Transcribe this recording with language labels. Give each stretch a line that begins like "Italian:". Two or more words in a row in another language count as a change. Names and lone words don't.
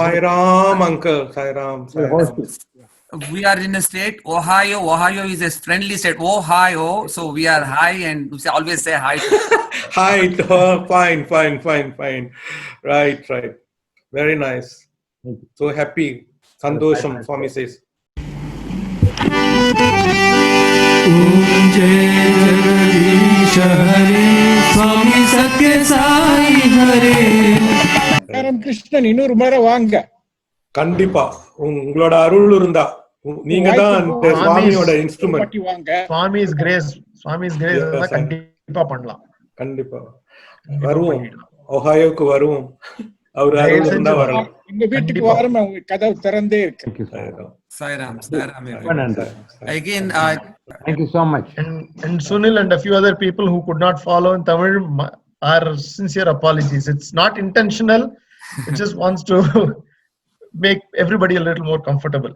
English: Sairam, uncle. Sairam. We are in a state, Ohio. Ohio is a friendly state, Ohio. So we are high and we always say hi. Hi. Fine. Right. Very nice. So happy. Sandosham, Swami says. Swami Satya Sai Hare. Saram Krishnan,
Tamil: இன்னொரு முறை வாங்க. கண்டிப்பா உங்களோட அருள் இருந்தா நீங்க தான் அந்த சுவாமியோட இன்ஸ்ட்ருமென்ட். சுவாமி's grace கண்டிப்பா பண்ணலாம். கண்டிப்பா வருவோம், ஒஹாயோக்கு வருவோம். அவர் அருள் இருந்தா வரலாம். இந்த வீட்டுக்கு வரும், உங்க கதவு திறந்தே இருக்கு.
English: Sairam. Again, thank you so much. And Sunil and a few other people who could not follow in Tamil, our sincere apologies. It's not intentional. It just wants to make everybody a little more comfortable.